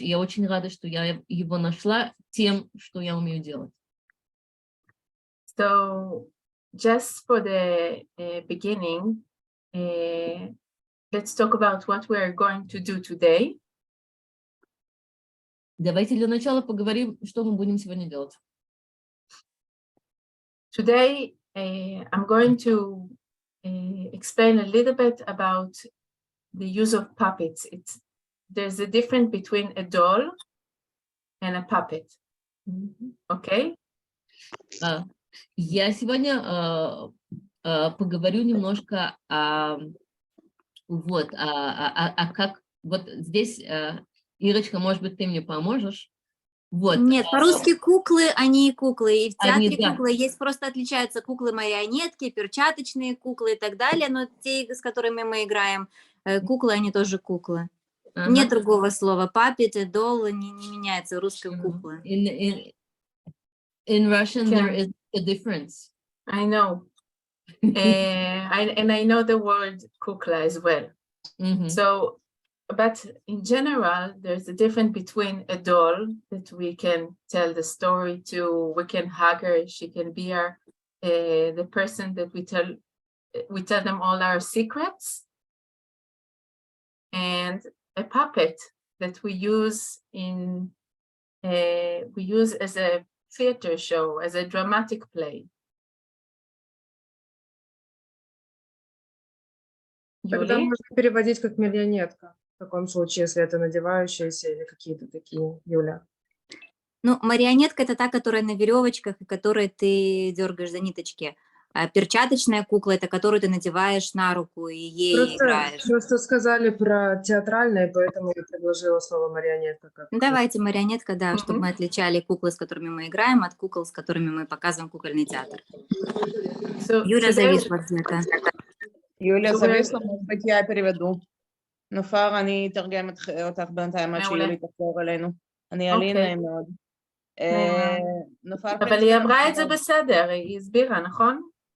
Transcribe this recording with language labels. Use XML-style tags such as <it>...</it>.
<ru>Я очень рада, что я его нашла тем, что я умею делать.</ru> <en>So, just for the beginning, let's talk about what we are going to do today.</en> <ru>Давайте для начала поговорим, что мы будем сегодня делать.</ru> <en>Today, I'm going to explain a little bit about the use of puppets. There's a difference between a doll and a puppet. Okay?</en> <ru>Я сегодня поговорю немножко как вот здесь, Ирочка, может быть, ты мне поможешь? Вот. Нет, по-русски куклы, они куклы. И в театре да. куклы есть, просто отличаются куклы-марионетки, перчаточные куклы и так далее, но те, с которыми мы играем, куклы, они тоже куклы. Нет другого слова. Puppet и doll не меняется, русская кукла.</ru> <en>In Russian, there is a difference. I know. And I know the word kukla as well. So, but in general, there's a difference between a doll that we can tell the story to, we can hug her, she can be the person that we tell them all our secrets, and a puppet that we use as a theater show, as a dramatic play.</en> <ru>Тогда можно переводить как марионетка, в таком случае, если это надевающаяся или какие-то такие, Юля. Ну, марионетка – это та, которая на веревочках, и которой ты дергаешь за ниточки. А перчаточная кукла – это которую ты надеваешь на руку и ей играешь. Просто сказали про театральное, поэтому я предложила слово марионетка. Давайте марионетка, да, чтобы мы отличали куклы, с которыми мы играем, от кукол, с которыми мы показываем кукольный театр. Юля зависла где-то. Юля зависла, может быть, я переведу.</ru> <he>נופר, אני אתרגם אותך בינתיים עד שיולי תחזור אלינו. אני אלינה מאוד. אבל היא אמרה את זה בסדר, היא הסבירה, נכון?</he>